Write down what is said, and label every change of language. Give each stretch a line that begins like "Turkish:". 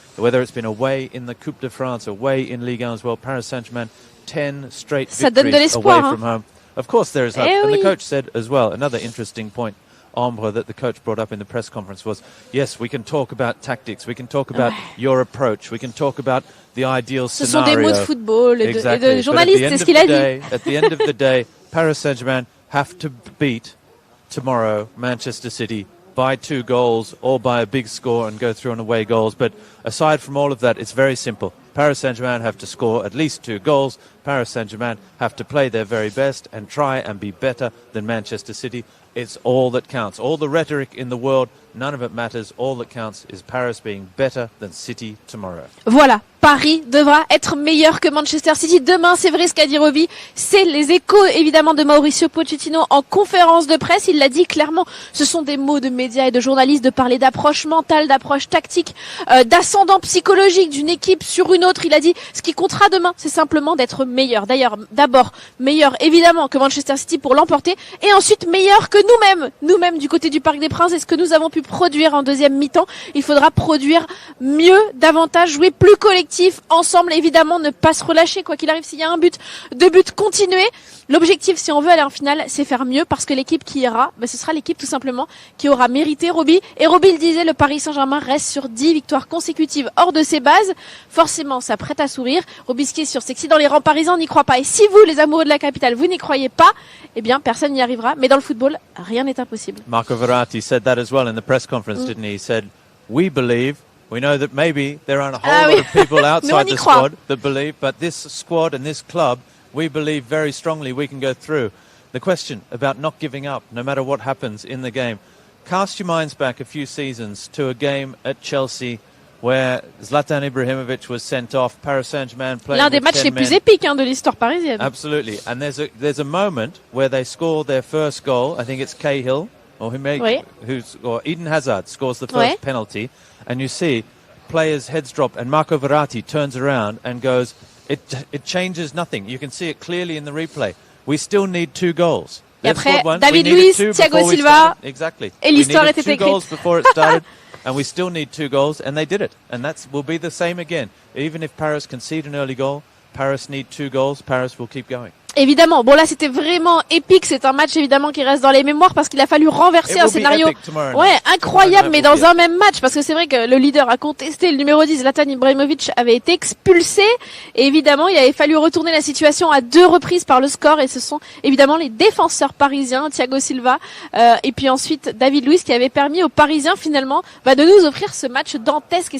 English: Whether it's been away in the Coupe de France, away in Ligue 1 as well. Paris Saint-Germain, 10 straight victories away from home. Of course there is hope. And the coach said as well, another interesting point, Ambre, that the coach brought up in the press conference was, yes, we can talk about tactics, we can talk about your approach, we can talk about the ideal scenario.
French: Ce sont des mots de football et de journalistes, c'est ce qu'il a dit.
English: At the end of the day, Paris Saint-Germain have to beat tomorrow Manchester City by 2 goals or by a big score and go through on away goals. But aside from all of that, it's very simple. Paris Saint-Germain have to score at least 2 goals. Paris Saint-Germain have to play their very best and try and be better than Manchester City. It's all that counts. All the rhetoric in the world, none of it matters. All that counts is Paris being better than City tomorrow.
French: Voilà, Paris devra être meilleur que Manchester City demain, c'est vrai ce qu'a dit Roby. C'est les échos évidemment de Mauricio Pochettino en conférence de presse. Il l'a dit clairement, ce sont des mots de médias et de journalistes de parler d'approche mentale, d'approche tactique, d'ascendant psychologique d'une équipe sur une autre. Il a dit ce qui comptera demain, c'est simplement d'être meilleur. D'ailleurs, d'abord meilleur évidemment que Manchester City pour l'emporter et ensuite meilleur que nous-mêmes du côté du Parc des Princes. Et ce que nous avons pu produire en deuxième mi-temps, il faudra produire mieux, davantage, jouer plus collectif, ensemble, évidemment, ne pas se relâcher, quoi qu'il arrive, s'il y a un but, 2 buts, continuer. L'objectif, si on veut aller en finale, c'est faire mieux, parce que l'équipe qui ira, ce sera l'équipe tout simplement qui aura mérité Roby. Et Roby le disait, le Paris Saint-Germain reste sur 10 victoires consécutives hors de ses bases. Forcément, ça prête à sourire. Roby, ce qui est sûr, c'est que si dans les rangs parisiens, on n'y croit pas, et si vous, les amoureux de la capitale, vous n'y croyez pas, eh bien, personne n'y arrivera. Mais dans le football, rien n'est impossible.
English: Marco Verratti said that as well in the press conference, didn't he? He said, we believe. We know that maybe there aren't a whole lot of people outside the squad that believe, but this squad and this club, we believe very strongly we can go through. The question about not giving up, no matter what happens in the game. Cast your minds back a few seasons to a game at Chelsea where Zlatan Ibrahimovic was sent off, Paris Saint-Germain playing
French: l'un des matchs les plus épiques de l'histoire parisienne.
English: Absolutely. And there's a moment where they score their first goal. I think it's Cahill or or Eden Hazard scores the first penalty. And you see players' heads drop, and Marco Verratti turns around and goes, it changes nothing. You can see it clearly in the replay. We still need 2 goals.
French: Et après, David Luiz, Thiago Silva,
English: exactly.
French: Et l'histoire était écrite.
English: 2 goals before it started, and we still need 2 goals, and they did it. And that will be the same again. Even if Paris concede an early goal, Paris need 2 goals, Paris will keep going.
French: Évidemment, bon là c'était vraiment épique, c'est un match évidemment qui reste dans les mémoires parce qu'il a fallu renverser un scénario incroyable mais dans un même match, parce que c'est vrai que le leader a contesté, le numéro 10 Zlatan Ibrahimovic avait été expulsé et évidemment il avait fallu retourner la situation à 2 reprises par le score, et ce sont évidemment les défenseurs parisiens, Thiago Silva et puis ensuite David Luiz, qui avait permis aux Parisiens finalement de nous offrir ce match dantesque.